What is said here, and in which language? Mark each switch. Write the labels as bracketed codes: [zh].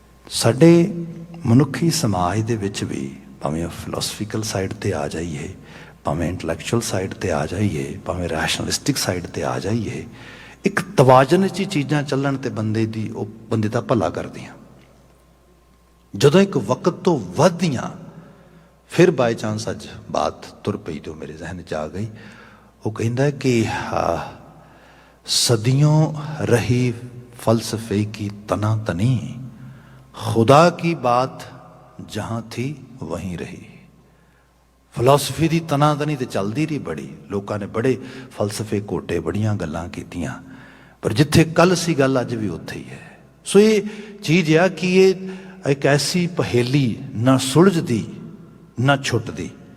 [pa] ਸਾਡੇ ਮਨੁੱਖੀ ਸਮਾਜ ਦੇ ਵਿੱਚ ਵੀ ਭਾਵੇਂ ਫਿਲੋਸਫੀਕਲ ਸਾਈਡ 'ਤੇ ਆ ਜਾਈਏ, ਭਾਵੇਂ ਇੰਟਲੈਕਚੁਅਲ ਸਾਈਡ 'ਤੇ ਆ ਜਾਈਏ, ਭਾਵੇਂ ਰੈਸ਼ਨਲਿਸਟਿਕ ਸਾਈਡ 'ਤੇ ਆ ਜਾਈਏ, ਇੱਕ ਤਵਾਜ਼ਨ 'ਚ ਹੀ ਚੀਜ਼ਾਂ ਚੱਲਣ ਤੇ ਬੰਦੇ ਦਾ ਭਲਾ ਕਰਦੀਆਂ। ਜਦੋਂ ਇੱਕ ਵਕਤ ਤੋਂ ਵੱਧਦੀਆਂ, ਫਿਰ ਬਾਈ ਚਾਂਸ ਅੱਜ ਬਾਤ ਤੁਰ ਪਈ ਜੋ ਮੇਰੇ ਜ਼ਹਿਨ 'ਚ ਆ ਗਈ। ਉਹ ਕਹਿੰਦਾ ਕਿ [hi] सदियों रही फलसफे की तना तनी, खुदा की बात जहाँ थी वहीं रही। [pa] ਫਿਲੋਸਫੀ ਦੀ ਤਨਾ ਤਨੀ ਤੇ ਚੱਲਦੀ ਰਹੀ ਬੜੀ, ਲੋਕਾਂ ਨੇ ਬੜੇ ਫਲਸਫੇ ਘੋਟੇ, ਬੜੀਆਂ ਗੱਲਾਂ ਕੀਤੀਆਂ, ਪਰ ਜਿੱਥੇ ਕੱਲ੍ਹ ਸੀ ਗੱਲ ਅੱਜ ਵੀ ਉੱਥੇ ਹੀ ਹੈ। ਸੋ ਇਹ ਚੀਜ਼ ਆ ਕਿ ਇਹ ਇੱਕ ਐਸੀ ਪਹੇਲੀ ਨਾ ਸੁਲਝਦੀ ਨਾ ਛੁੱਟਦੀ।